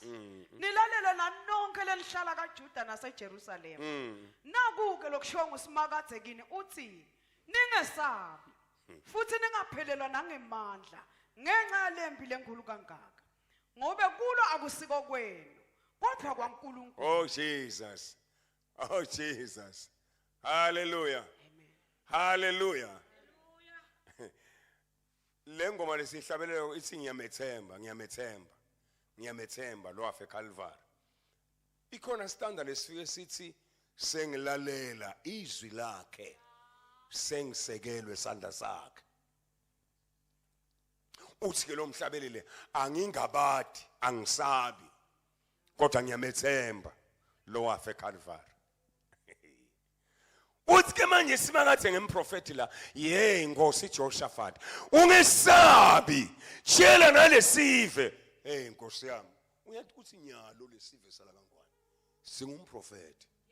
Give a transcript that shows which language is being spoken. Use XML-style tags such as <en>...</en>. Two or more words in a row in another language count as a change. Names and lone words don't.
<ss>Nilalela nanonke lelihlala kaJuda naseJerusalem. Nakuke lokushiwo nguSimakadze kini uthi ningesabi futhi ningaphelelwa nangemandla ngenxa yalempi lenkulu kangaka. Ngobe kulo akusiko kwenu kodwa kwaNkulunkulu.</ss> <en>Oh Jesus. Oh Jesus.</en> <ss>Hallelujah. Amen. Hallelujah. Lengoma lesihlabelelo ithi ngiyamethemba lo afe Calvary. Ikhona standard lesifike sithi sengilalela izwi lakhe sengisekelwe isandla sakhe. Uthi ke lo mhlabelele angingabadi angisabi kodwa ngiyamethemba lo afe Calvary. Uthi ke manje Simakadze ngemprofeti la Nkosi Jehoshaphat ungesabi tshela nalesive Nkosi yami uyathi uthi nyalo lesive sala kangwane singumprofeti</ss>